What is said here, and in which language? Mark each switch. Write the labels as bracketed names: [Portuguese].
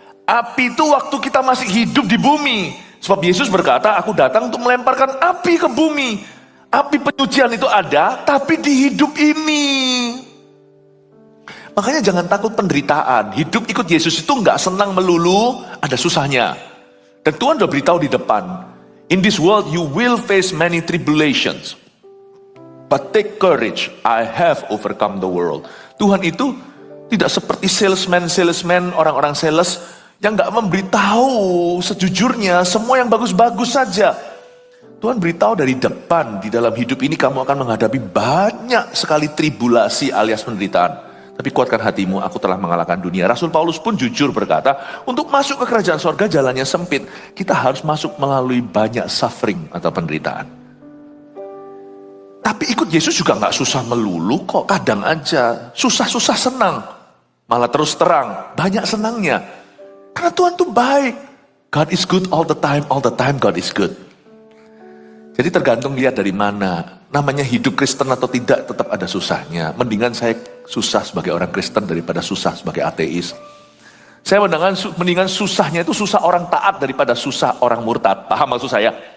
[Indonesian] Api itu waktu kita masih hidup di bumi. Sebab Yesus berkata, aku datang untuk melemparkan api ke bumi. Api penyucian itu ada, tapi di hidup ini. Makanya jangan takut penderitaan. Hidup ikut Yesus itu nggak senang melulu, ada susahnya. Dan Tuhan udah beritahu di depan. [English] In this world you will face many tribulations. But take courage, I have overcome the world. [Indonesian] Tuhan itu tidak seperti salesman, orang-orang sales yang gak memberitahu sejujurnya semua yang bagus-bagus saja. Tuhan beritahu dari depan, di dalam hidup ini kamu akan menghadapi banyak sekali tribulasi alias penderitaan. Tapi kuatkan hatimu, aku telah mengalahkan dunia. Rasul Paulus pun jujur berkata, untuk masuk ke kerajaan sorga jalannya sempit. Kita harus masuk melalui banyak suffering atau penderitaan. Tapi ikut Yesus juga gak susah melulu kok, kadang aja. Susah-susah senang, malah terus terang, banyak senangnya. Karena Tuhan tuh baik. [English] God is good all the time God is good. [Indonesian] Jadi tergantung lihat dari mana. Namanya hidup Kristen atau tidak tetap ada susahnya. Mendingan saya susah sebagai orang Kristen daripada susah sebagai ateis. Saya mendingan susahnya itu susah orang taat daripada susah orang murtad. Paham maksud saya?